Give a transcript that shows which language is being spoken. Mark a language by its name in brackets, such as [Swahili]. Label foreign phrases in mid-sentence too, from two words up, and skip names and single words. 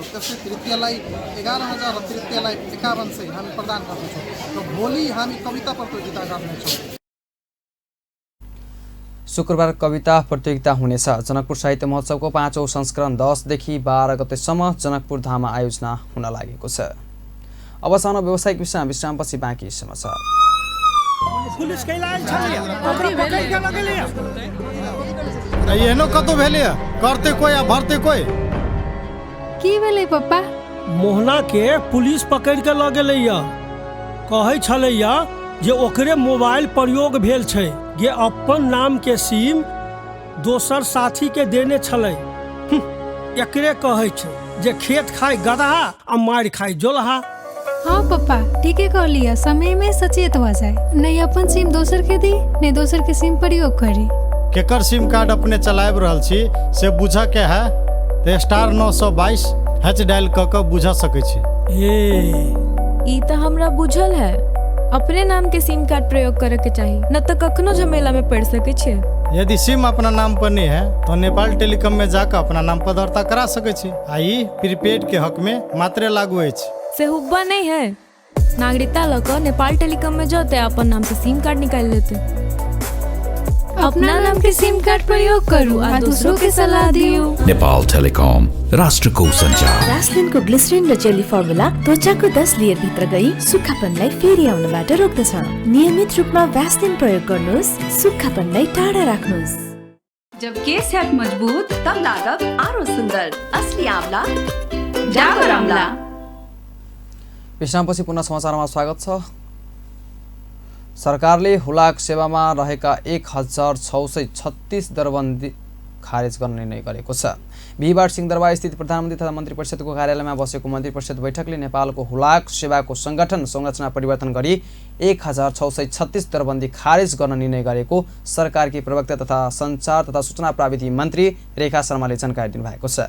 [Nepali] त्यसै तृतीयलाई 11,000 र तृतीयलाई 5100 हामी प्रदान गर्छौँ र भोलि हामी कविता प्रतियोगिता गर्नेछौँ। शुक्रबार कविता प्रतियोगिता हुनेछ। जनकपुर साहित्य महोत्सवको 5औं संस्करण 10 देखि 12 गतेसम्म जनकपुर धाममा आयोजना हुन लागेको छ। अब सानो व्यावसायिक विश्रामपछि बाँकी समाचार। [Maithili] एहनो कतौ भेलैया करते कोई आ भरते कोई की भेलै पप्पा? मोहना के पुलिस पकड़ के ल गेलैया। कहै छलैया जे ओकरे मोबाइल प्रयोग भेल छै, जे अपन नाम के सिम दोसर साथी के देने छलै। एकरे कहै छै जे खेत खाय गदहा आ मार खाय जोलहा। हाँ पप्पा ठीके कहलिया, समय में सचेत हो जाए। नहीं अपन सिम दोसर के दी, नहीं दोसर के सिम प्रयोग करी। केकर सिम कार्ड अपने चलाब रहल छी से बुझ के है तो *922 हैच डायल क के बुझ सकै छी। ई त हमरा बुझल है, अपने नाम के सिम कार्ड प्रयोग करे के चाहिए, न तो कखनो झमेला में पड़ सके छे। यदि सिम अपना नाम पर नहीं है तो नेपाल टेलीकॉम में जाकर अपना नाम पर दर्ता करा सकै छी। आई प्रीपेड के हक में मात्र लागू है। से हुब्बा नहीं है, नागरिकता लकर नेपाल टेलीकॉम में जाते अपन नाम से सिम कार्ड निकाल लेते। अपना नाम के सिम कार्ड प्रयोग करू और दूसरों के सलाह दियो। [Nepali] नेपाल टेलिकम, राष्ट्रको सञ्चार। भ्यासलिनको ग्लिसरिन र जेली फर्मुला त्वचाको 10 लेयर भित्र गई सुक्खापनलाई फेरि आउनबाट रोक्दछ। नियमित रूपमा भ्यासलिन प्रयोग गर्नुहोस्, सुक्खापनलाई टाढा राख्नुहोस्। [Maithili] जब केस है मजबूत तब लागत आरो सुंदर। असली आंवला डाबर आंवला। [Nepali] विश्रामपछि पुनः समाचारमा स्वागत छ। सरकारले हुलाक सेवामा रहेका 1636 दरबन्दी खारेज गर्ने निर्णय गरेको छ। बिहिबार सिंहदरबार स्थित प्रधानमन्त्री तथा मन्त्री परिषदको कार्यालयमा बसेको मन्त्री परिषद बैठकले नेपालको हुलाक सेवाको संगठन संरचना परिवर्तन गरी 1636 दरबन्दी खारेज गर्न निर्णय गरेको सरकारकी प्रवक्ता तथा सञ्चार तथा सूचना प्राविधि मन्त्री रेखा शर्माले जानकारी दिनुभएको छ।